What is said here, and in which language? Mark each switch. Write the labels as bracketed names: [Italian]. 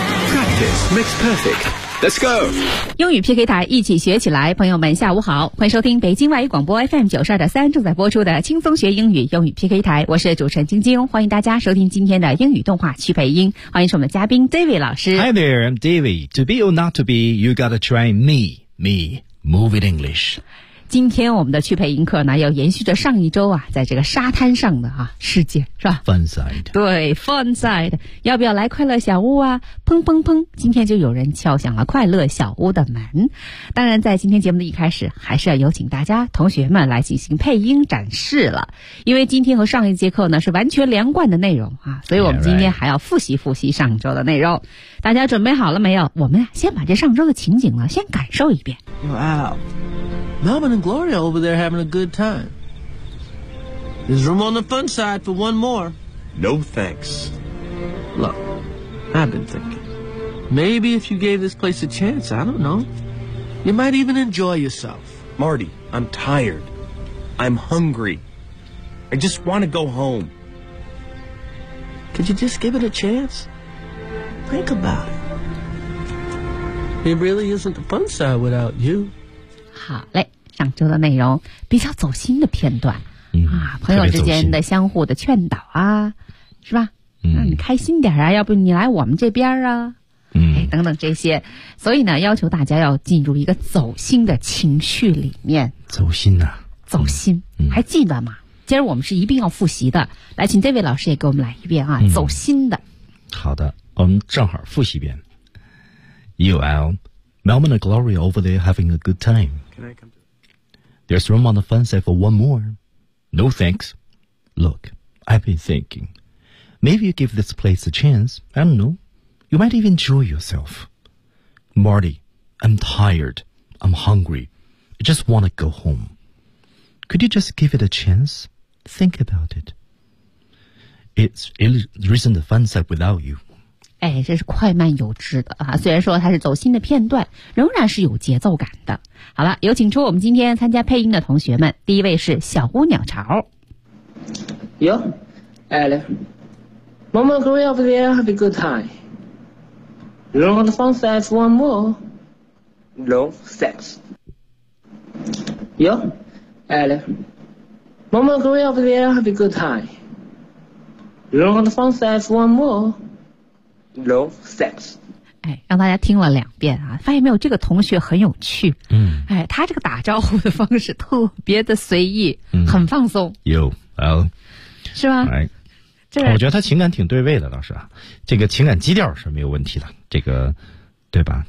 [English] Practice makes perfect。 Let's go! [Chinese] 英语 PK 台一起学起来，朋友们下午好，欢迎收听北京外语广播 FM 92.3正在播出的轻松学英语英语 PK 台，我是主持人晶晶，欢迎大家收听今天的英语动画趣配音，欢迎是我们的嘉宾 David 老师。 [English] Hi there, I'm David. To be or not to be, you gotta try me, move it English. [Chinese] 今天我们的趣配音课呢，要延续着上一周啊，在这个沙滩上的啊世界是吧 [English] ？Fun side， [Chinese] 对 ，Fun side， 要不要来快乐小屋啊？砰砰砰！今天就有人敲响了快乐小屋的门。当然，在今天节目的一开始，还是要有请大家同学们来进行配音展示了，因为今天和上一节课呢是完全连贯的内容啊，所以我们今天还要复习复习上周的内容。 [English] Yeah, right. [Chinese] 大家准备好了没有？我们先把这上周的情景呢先感受一遍。 [English] Wow. Melvin and Gloria over there having a good time. There's room on the fun side for one more. No thanks. Look, I've been thinking. Maybe if you gave this place a chance, I don't know. You might even enjoy yourself. Marty, I'm tired. I'm hungry. I just want to go home. Could you just give it a chance? Think about it. It really isn't the fun side without you. [Chinese] 好嘞，上周的内容比较走心的片段、朋友之间的相互的劝导啊，是吧？让你开心点啊，要不你来我们这边啊，等等这些，所以呢，要求大家要进入一个走心的情绪里面。走心呐、走心、还记得吗？今儿我们是一定要复习的，来，请这位老师也给我们来一遍啊，走心的。好的，我们正好复习一遍。 UL. [English] Melvin and Gloria over there having a good time. Can I come to- There's room on the fun side for one more. No thanks. Look, I've been thinking. Maybe you give this place a chance. I don't know. You might even enjoy yourself. Marty, I'm tired. I'm hungry. I just want to go home. Could you just give it a chance? Think about it. There isn't a fun side without you. [Chinese] 哎，这是快慢有致的啊！虽然说它是走心的片段，仍然是有节奏感的。好了，有请出我们今天参加配音的同学们。第一位是小屋鸟巢。 [English] 哟，哎了 ，Mama and Gloria over there have a good time. You want the fun side for one more? No thanks. 哟，哎了 ，Mama and Gloria over there have a good time. You want the fun side for one more? No sex. [Chinese] 让大家听了两遍啊，发现没有，这个同学很有趣。他这个打招呼的方式特别的随意，很放松。有啊，是吗？我觉得他情感挺对位的，倒是啊，这个情感基调是没有问题的，这个对吧？